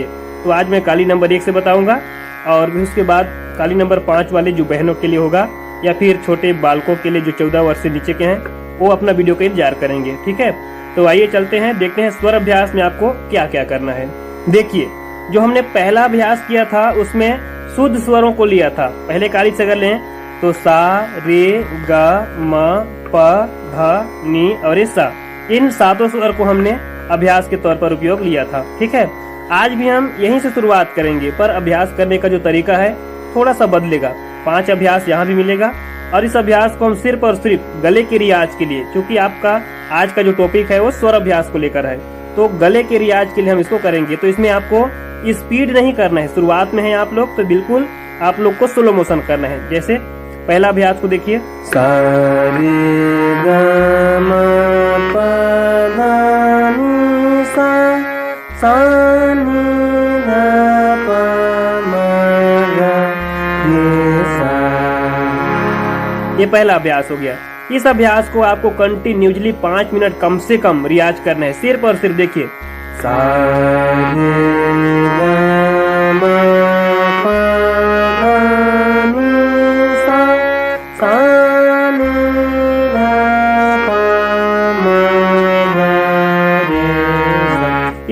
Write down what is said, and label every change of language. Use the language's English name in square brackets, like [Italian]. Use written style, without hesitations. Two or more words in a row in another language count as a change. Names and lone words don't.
[Hindi] तो आज मैं काली नंबर 1 से बताऊंगा और उसके बाद काली नंबर 5 वाले जो बहनों के लिए होगा या फिर छोटे बालकों के लिए जो 14 वर्ष से नीचे के हैं वो अपना वीडियो का इंतजार करेंगे। ठीक है, तो आइए चलते हैं, देखते हैं स्वर अभ्यास में आपको क्या क्या करना है। देखिए, जो हमने पहला अभ्यास किया था उसमें शुद्ध स्वरों को लिया था। पहले काली से अगर लें तो सा, रे, ग, म, प, ध, नी और सा, इन 7 स्वर को हमने अभ्यास के तौर पर उपयोग लिया था। ठीक है, आज भी हम यहीं से शुरुआत करेंगे, पर अभ्यास करने का जो तरीका है थोड़ा सा बदलेगा। 5 अभ्यास यहाँ भी मिलेगा और इस अभ्यास को हम सिर्फ और सिर्फ गले के रियाज के लिए, क्योंकि आपका आज का जो टॉपिक है वो स्वर अभ्यास को लेकर है, तो गले के रियाज के लिए हम इसको करेंगे। तो इसमें आपको स्पीड नहीं करना है। शुरुआत में है आप लोग तो बिल्कुल आप लोग को [English] slow motion [Hindi] करना है। जैसे पहला अभ्यास को देखिए, सा रे ग म प ध नि सा नि ध प म ग रे सा। ये पहला अभ्यास हो गया। इस अभ्यास को आपको कंटिन्यूसली 5 मिनट कम से कम रियाज करना है। सिर्फ और सिर्फ देखिए, सा रे ग म प ध नि सा नि ध प म ग रे सा।